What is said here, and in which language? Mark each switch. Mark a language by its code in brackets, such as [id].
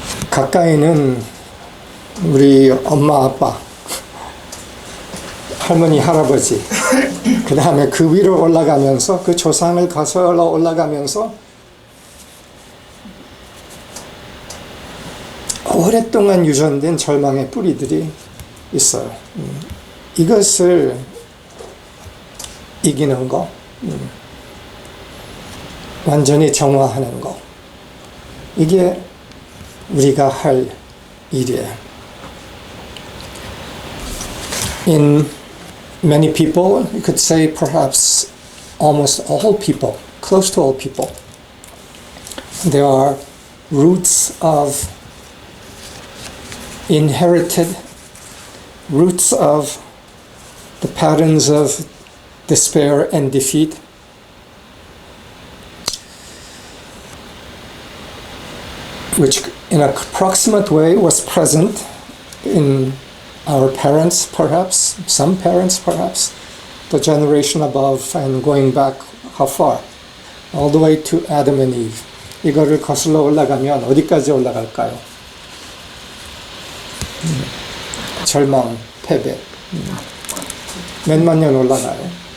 [ko] 가까이는 우리 엄마, 아빠, 할머니, 할아버지, 그 다음에 그 위로 올라가면서 그 조상을 거슬러 올라가면서 오랫동안 유전된 절망의 뿌리들이 있어요. 이것을 이기는 거, 완전히 정화하는 거, 이게 우리가 할 일이에요. [en] In many people, you could say perhaps almost all people, close to all people, there are roots of inherited roots of the patterns of despair and defeat. Which in a proximate way was present in our parents, perhaps, some parents, perhaps, the generation above, and going back how far? All the way to Adam and Eve. [ko] 이거를 거슬러 올라가면 어디까지 올라갈까요? 절망, 패배. 몇만 년 올라가요.